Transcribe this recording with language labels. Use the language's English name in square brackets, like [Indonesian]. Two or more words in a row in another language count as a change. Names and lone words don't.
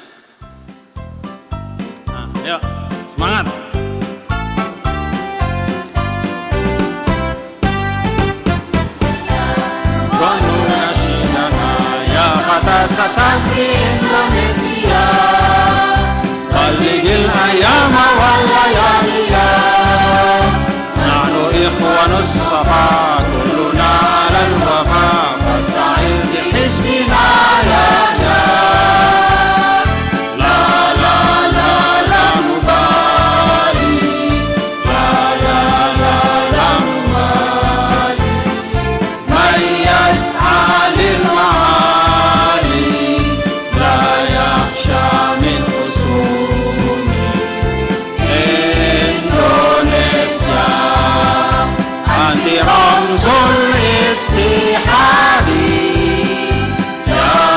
[Indonesian] Nah, ayo semangat. Kata santri Indonesia, [Arabic] بالغ الأياما والليالي نحن إخوان الصفا كلنا على الوفا فاستعن بحزبنا يا يا. لا لا لا لا مبالي لا لا لا لا مبالي, من يسعى لل رمز الاتحاد يا